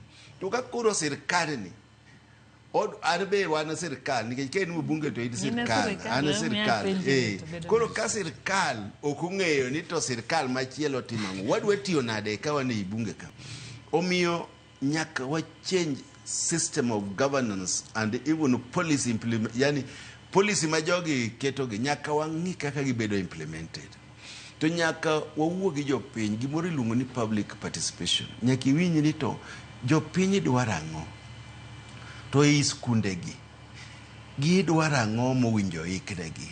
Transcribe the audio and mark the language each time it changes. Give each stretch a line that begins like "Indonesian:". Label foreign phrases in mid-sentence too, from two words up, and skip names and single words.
Luo (Kenya and Tanzania): To ka koro sirkal ni arbe wana sirkal nikech ken mbunge to id sirkal ana sirkal koro ka sirkal ok ong'eyo ni to sirkal machielo timo wadwa tiyo nade ka wan e bunge ka. Omiyo nyaka wa
English: change system of governance and even policy implement,
Luo (Kenya and Tanzania): yani policy ma jogi keto gi nyaka wang'i kaka gibedo implemented. To nyaka wawuo gi jopiny gimoro iluongo ni
English: public participation.
Luo (Kenya and Tanzania): Nyaka iwinj ni to jopiny dwaro ang'o to ei skunde gi gidwaro ang'o mowinjo iknegi.